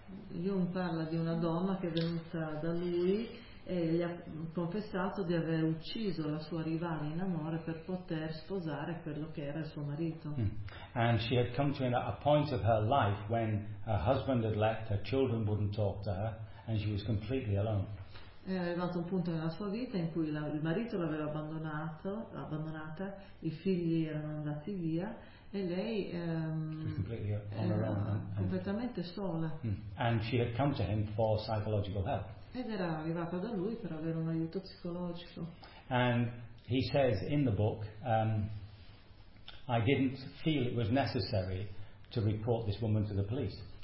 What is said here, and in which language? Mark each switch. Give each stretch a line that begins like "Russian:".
Italian: Jung parla di una donna che è venuta da lui e gli ha confessato di aver ucciso la sua rivale in amore per poter sposare quello che era il suo marito. Mm.
English: And she had come to a point of her life when her husband had left, her children wouldn't talk to her, and she was completely alone.
Italian: È arrivato un punto nella sua vita in cui il marito l'aveva abbandonata, i figli erano andati via e lei era completamente sola. Mm.
English: And she had come to him for psychological help.
Italian: Ed era arrivata da lui per avere un aiuto psicologico.
English: And he says in the book, I didn't feel it was necessary to report this woman to the police.